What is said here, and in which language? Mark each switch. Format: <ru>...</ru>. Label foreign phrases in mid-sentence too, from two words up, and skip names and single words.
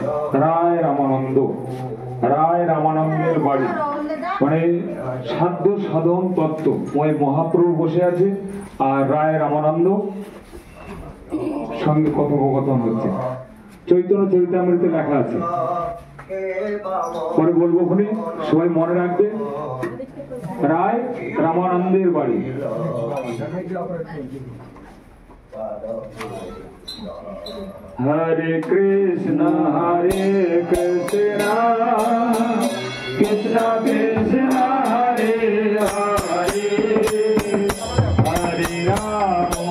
<bn>রায় রামানন্দের বাড়ি মানে সাধ্য সাধন তত্ত্ব মহাপ্রভু বসে আছে আর রায় রামানন্দ সঙ্গে কথোপকথন হচ্ছে। চৈতন্য চরিতামৃতে লেখা আছে, পরে বলবো খুনি, সবাই মনে রাখবে। রায় রামানন্দের বাড়ি।</bn> <sa>हरे कृष्ण कृष्ण कृष्ण हरे हरे हरे राम</sa>